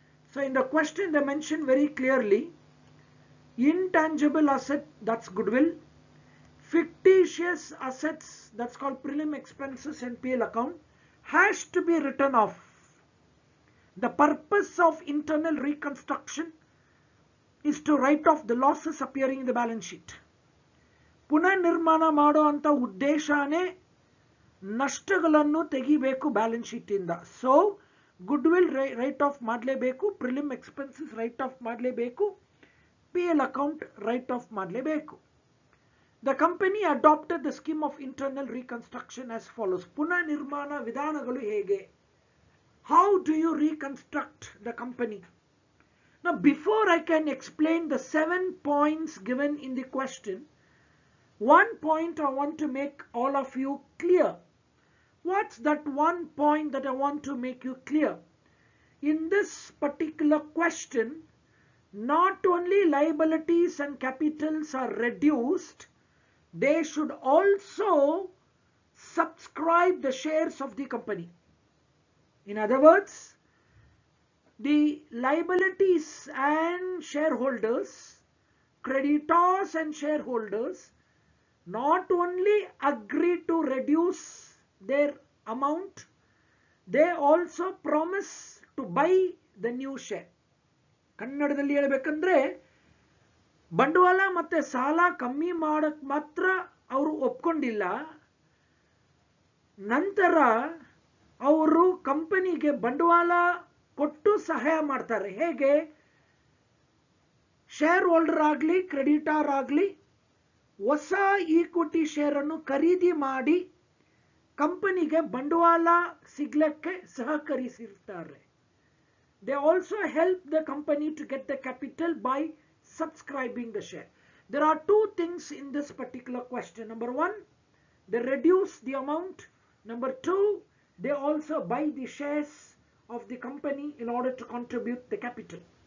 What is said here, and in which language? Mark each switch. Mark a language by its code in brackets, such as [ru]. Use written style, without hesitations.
[en] So in the question they mention very clearly, intangible asset, that's goodwill. Fictitious assets, that's called prelim expenses and P&L account, has to be written off. The purpose of internal reconstruction is to write off the losses appearing in the balance sheet. [kn] ಪುನರ್ನಿರ್ಮಾಣ ಮಾಡುವಂತ ಉದ್ದೇಶನೇ ನಷ್ಟಗಳನ್ನು ತೆಗಿಬೇಕು balance sheet ಇಂದ. So good will write of ಮಾಡಲೇಬೇಕು, prelim expenses right of ಮಾಡಲೇಬೇಕು, PL account right of ಮಾಡಲೇಬೇಕು. [en] The company adopted the scheme of internal reconstruction as follows. [kn] ಪುನರ್ನಿರ್ಮಾಣ ವಿಧಾನಗಳು ಹೇಗೆ? [en] How do you reconstruct the company? Now before I can explain the 7 points given in the question, one point I want to make all of you clear. What's that one point that I want to make you clear? In this particular question, not only liabilities and capitals are reduced, they should also subscribe the shares of the company. In other words, the liabilities and shareholders, creditors and shareholders, not only agree to reduce their amount, they also promise to buy the new share. [kn] ಕನ್ನಡದಲ್ಲಿ ಹೇಳಬೇಕಂದ್ರೆ ಬಂಡವಾಳ ಮತ್ತೆ ಸಾಲ ಕಮ್ಮಿ ಮಾಡಕ್ ಮಾತ್ರ ಅವರು ಒಪ್ಕೊಂಡಿಲ್ಲ, ನಂತರ ಅವರು ಕಂಪನಿಗೆ ಬಂಡವಾಳ ಕೊಟ್ಟು ಸಹಾಯ ಮಾಡ್ತಾರೆ. ಹೇಗೆ? ಶೇರ್ ಹೋಲ್ಡರ್ ಆಗಲಿ ಕ್ರೆಡಿಟಾರ್ ಆಗಲಿ ಹೊಸ ಈಕ್ವಿಟಿ ಶೇರ್ ಅನ್ನು ಖರೀದಿ ಮಾಡಿ ಕಂಪನಿಗೆ ಬಂಡವಾಳ ಸಿಗ್ಲಿಕ್ಕೆ ಸಹಕರಿಸಿರ್ತಾರೆ. [en] They also help the company to get the capital by subscribing the share. There are two things in this particular question. Number one, they reduce the amount. Number two, they also buy the shares of the company in order to contribute the capital.